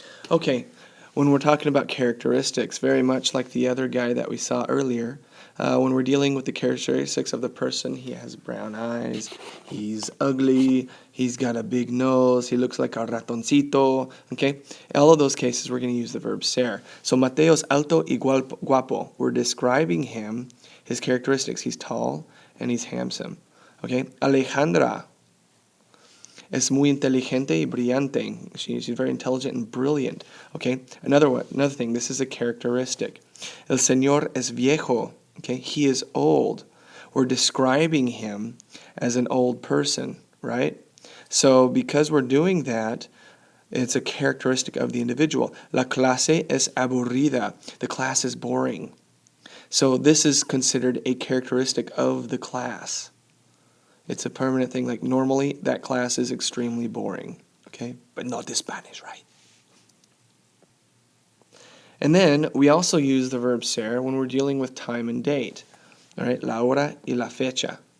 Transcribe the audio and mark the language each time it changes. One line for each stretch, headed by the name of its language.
English: Okay, when we're talking about characteristics, very much like the other guy that we saw earlier, when we're dealing with the characteristics of the person, he has brown eyes, he's ugly, he's got a big nose, he looks like a ratoncito, okay? In all of those cases, we're going to use the verb ser. So
Spanish: Mateo's alto y guapo.
English: We're describing him, his characteristics. He's tall and he's handsome, okay?
Spanish: Alejandra es muy inteligente y brillante.
English: She's very intelligent and brilliant. Okay, another thing. This is a characteristic.
Spanish: El señor es viejo.
English: Okay, he is old. We're describing him as an old person, right? So because we're doing that, it's a characteristic of the individual.
Spanish: La clase es aburrida.
English: The class is boring. So this is considered a characteristic of the class. It's a permanent thing. Like normally, that class is extremely boring, okay? But not the Spanish, right? And then we also use the verb ser when we're dealing with time and date. All right,
Spanish: la hora y la fecha.